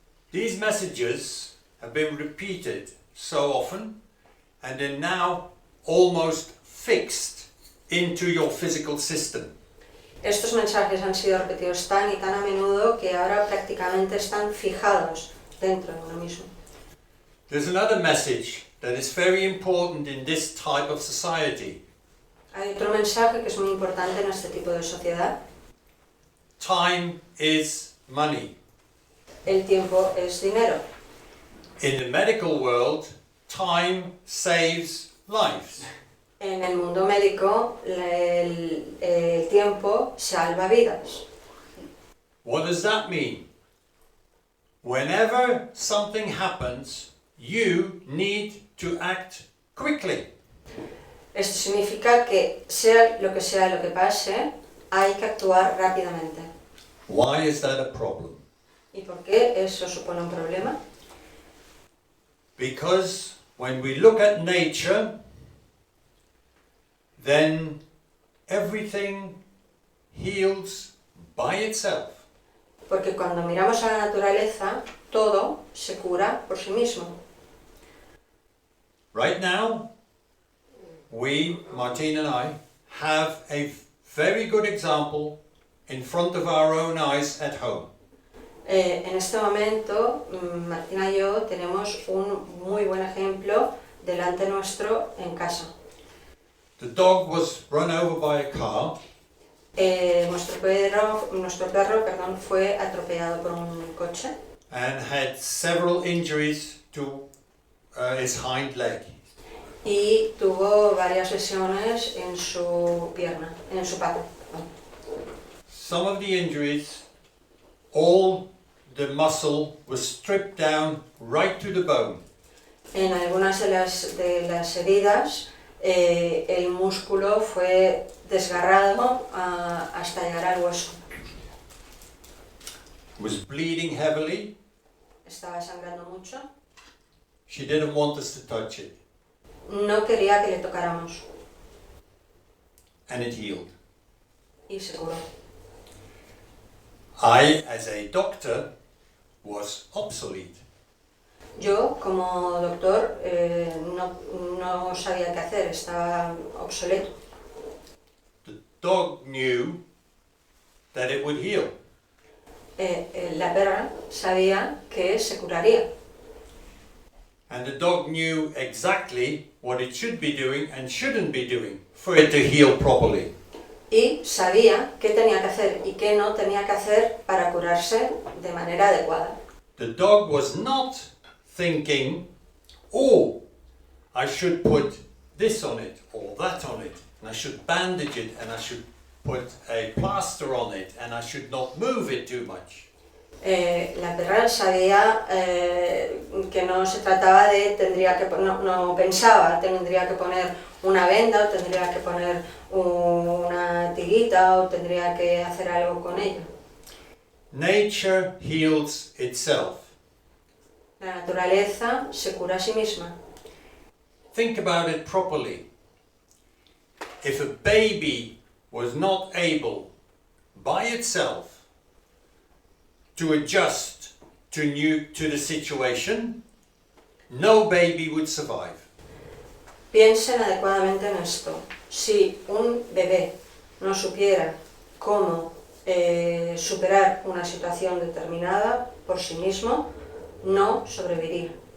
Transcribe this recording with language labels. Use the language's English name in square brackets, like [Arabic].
[English] These messages have been repeated so often and are now almost fixed into your physical system. [Spanish] Estos mensajes han sido repetidos tan y tan a menudo que ahora prácticamente están fijados dentro de uno mismo. [English] There's another message that is very important in this type of society. [Spanish] Hay otro mensaje que es muy importante en este tipo de sociedad. [English] Time is money. [Spanish] El tiempo es dinero. [English] In the medical world, time saves lives. [Spanish] En el mundo médico, el tiempo salva vidas. [English] What does that mean? Whenever something happens, you need to act quickly. [Spanish] Esto significa que sea lo que pase, hay que actuar rápidamente. [English] Why is that a problem? [Spanish] ¿Y por qué eso supone un problema? [English] Because when we look at nature, then everything heals by itself. [Spanish] Porque cuando miramos a la naturaleza, todo se cura por sí mismo. [English] Right now, we, Martine and I, have a very good example in front of our own eyes at home. [Spanish] En este momento, Martina y yo tenemos un muy buen ejemplo delante nuestro en casa. [English] The dog was run over by a car. [Spanish] Nuestro perro, fue atropellado por un coche [English] And had several injuries to his hind leg. [Spanish] y tuvo varias lesiones en su pierna, en su pata. [English] Some of the injuries, all the muscle was stripped down right to the bone. [Spanish] En algunas de las heridas, el músculo fue desgarrado hasta llegar al hueso. [English] Was bleeding heavily. [Spanish] Estaba sangrando mucho. [English] She didn't want us to touch it. [Spanish] No quería que le tocáramos [English] And it healed. [Spanish] y se curó. [English] I, as a doctor, was obsolete. [Spanish] Yo, como doctor, no sabía qué hacer, estaba obsoleto. [English] The dog knew that it would heal. [Spanish] La perra sabía que se curaría. [English] And the dog knew exactly what it should be doing and shouldn't be doing for it to heal properly. [Spanish] Y sabía qué tenía que hacer y qué no tenía que hacer para curarse de manera adecuada. [English] The dog was not thinking, oh, I should put this on it or that on it, and I should bandage it, and I should put a plaster on it, and I should not move it too much. [Spanish] La perra sabía que no se trataba de, no pensaba, tendría que poner una venda o tendría que poner una tirita o tendría que hacer algo con ello. [English] Nature heals itself. [Spanish] La naturaleza se cura a sí misma. [English] Think about it properly. If a baby was not able by itself to adjust to the situation, no baby would survive. [Spanish] Piensen adecuadamente en esto. Si un bebé no supiera cómo superar una situación determinada por sí mismo, no sobreviviría.